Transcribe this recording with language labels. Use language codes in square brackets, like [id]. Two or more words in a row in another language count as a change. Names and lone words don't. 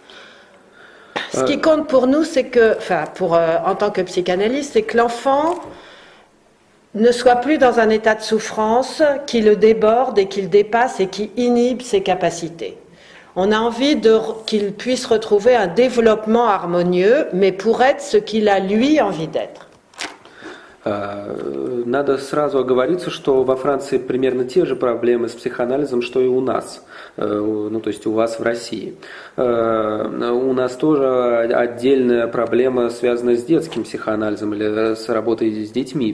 [fr] Ce qui compte pour nous, c'est que, en tant que psychanalyste, c'est que l'enfant ne soit plus dans un état de souffrance qui le déborde et qui le dépasse et qui inhibe ses capacités. On a envie qu'il puisse retrouver un développement harmonieux, mais pour être ce qu'il a lui envie d'être. [ru] Надо сразу оговориться, что во Франции примерно те же проблемы с психоанализом, что и у нас, ну то есть у вас в России. У нас тоже отдельная проблема, связанная с детским психоанализом или с работой с детьми.